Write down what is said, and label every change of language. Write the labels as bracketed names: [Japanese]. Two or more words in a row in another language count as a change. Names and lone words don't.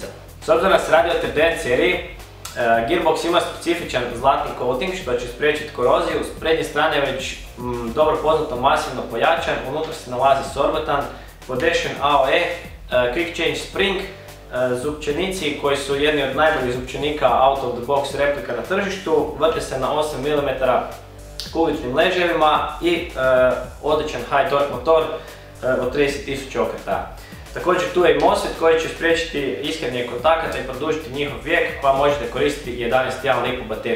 [Croatian] S obzirom da se radi o TDN seriji, gearbox ima specifičan zlatni coating što će spriječiti koroziju. S prednje strane je već dobro poznato masivno pojačan, unutra se nalazi sorbotan, Podešen AOE, [English] Quick Change Spring, [Croatian] zupčenici koji su jedni od najboljih zupčenika [English] out of the box [Croatian] replika na tržištu, vrte se na 8 mm kugličnim ležajevima i odličan [English] high torque [Croatian] motor od 30.000 okreta. Također tu je i MOSFET koji će spriječiti iskrenje kontakata i produžiti njihov vijek, pa možete koristiti 11,1 lipu bateriju.